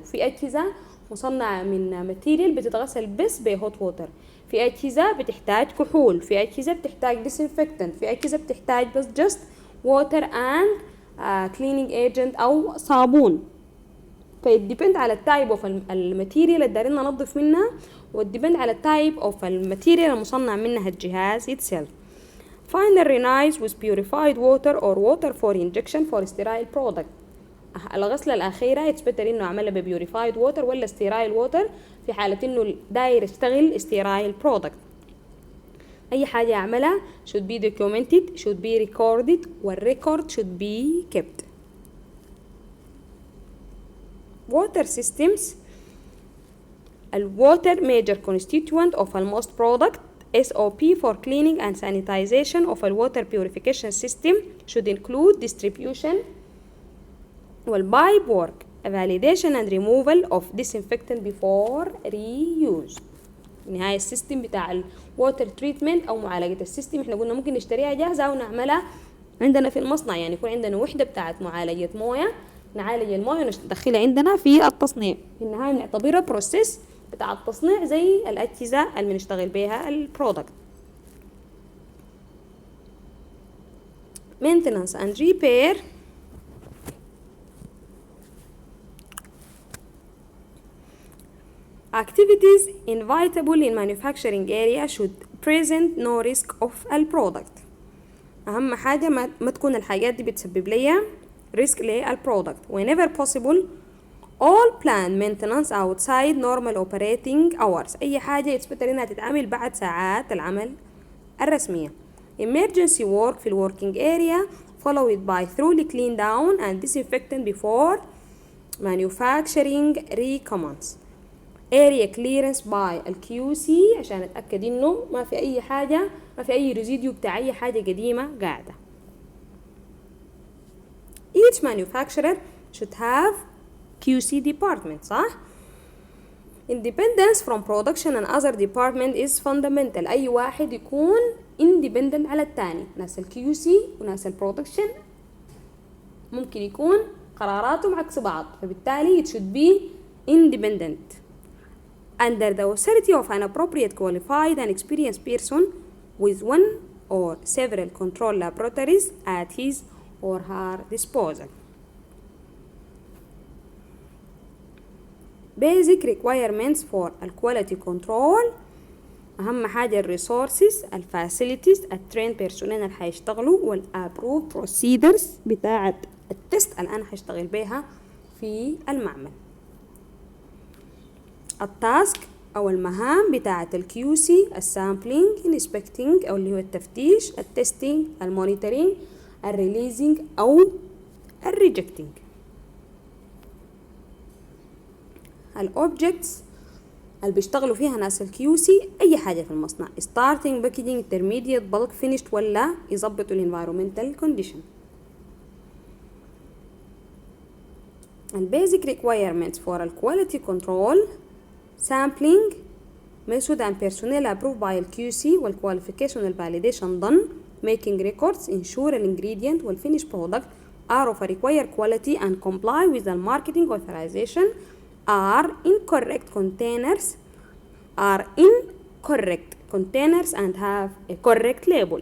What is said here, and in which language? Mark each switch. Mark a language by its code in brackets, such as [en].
[ar] في اجهزه مصنعه من ماتيريال بتتغسل بس بهوت ووتر، في اجهزه بتحتاج كحول، في اجهزه بتحتاج ديسانفكتنت، في اجهزه بتحتاج بس [en] just water and cleaning agent [ar] او صابون. فيديبند على التايب اوف الماتيريال اللي دارين ننظف منها، وديبند على التايب اوف الماتيريال المصنع منها الجهاز itself. [en] Final renize with purified water or water for injection for sterile product. [ar] الغسلة الأخيرة [en] it's better [ar] إنه أعملها ببيوريفايد ووتر ولا sterile water في حالة إنه داير يشتغل sterile product. أي حاجة أعملها [en] should be documented, should be recorded, والrecord should be kept. Water systems. Water major constituent of most product. SOP for cleaning and sanitization of a water purification system should include distribution والpipe work, validation and removal of disinfectant before reuse. [ar] نهاية السيستم بتاع الووتر تريتمنت أو معالجة السيستم احنا قلنا ممكن نشتريها جاهزة أو نعملها عندنا في المصنع، يعني يكون عندنا وحدة بتاعت معالجة موية نعالج الموية وندخلها عندنا في التصنيع. في النهاية بنعتبرها بروسيس بتاع التصنيع زي الأجهزة اللي بنشتغل بيها البرودكت. [en] maintenance and repair. Activities inevitable in manufacturing area should present no risk of a product. [ar] أهم حاجة ما تكون الحاجات دي بتسبب لي risk للبرودكت. [en] Whenever possible all planned maintenance outside normal operating hours. [ar] أي حاجة يتسبتر إنها تتعمل بعد ساعات العمل الرسمية. [en] Emergency work في working area followed by thoroughly clean down and disinfectant before manufacturing recommence. [ar] area clearance by الQC عشان نتأكد إنه ما في أي حاجة، ما في أي ريزيديو بتاع أي حاجة قديمة قاعدة. [en] Each manufacturer should have QC department، [ar] صح؟ [en] Independence from production and other department is fundamental. [ar] أي واحد يكون independent على التاني. ناس الQC وناس البرودكشن ممكن يكون قراراتهم عكس بعض، فبالتالي [en] it should be independent under the authority of an appropriate qualified and experienced person with one or several control laboratories at his or her disposal. Basic requirements for quality control. [ar] أهم حاجة [en] resources, facilities, trained personnel [ar] اللي حيشتغلوا [en] approved procedures [ar] بتاعة التست اللي أنا حيشتغل بيها في المعمل. التاسك أو المهام بتاعة الQC السامبلينج inspecting أو اللي هو التفتيش، التستينج، المونيتورينج، الريليزنج أو الريجكتينج. الأوبجكتس اللي بيشتغلوا فيها ناس الكيو سي أي حاجة في المصنع [en] starting packaging intermediate bulk finished [ar] ولا يظبطوا environmental condition. [en] basic requirements for quality control sampling method and personnel approved by QC qualification validation done making records ensure an ingredient finished product are of a required quality and comply with the marketing authorization are in correct containers and have a correct label.